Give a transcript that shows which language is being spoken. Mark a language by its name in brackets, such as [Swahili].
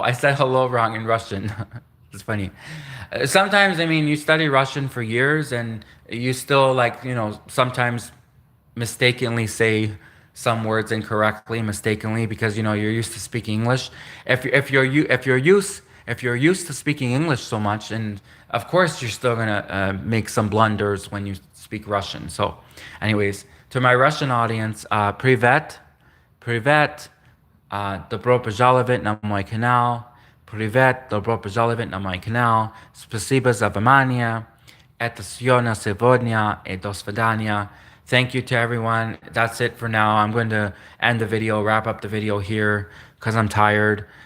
[English] I said hello wrong in Russian. It's funny. Sometimes, I mean, you study Russian for years and you still, like, sometimes mistakenly say some words incorrectly, mistakenly, because you're used to speaking English. If you're used to speaking English so much, and of course you're still gonna make some blunders when you speak Russian. So, anyways, to my Russian audience, privet. [Russian] Привет, добро пожаловать на мой канал. Привет, добро пожаловать на мой канал. Спасибо за внимание. Это все на сегодня и до свидания. [English] Thank you to everyone. That's it for now. I'm going to end the video, wrap up the video here because I'm tired.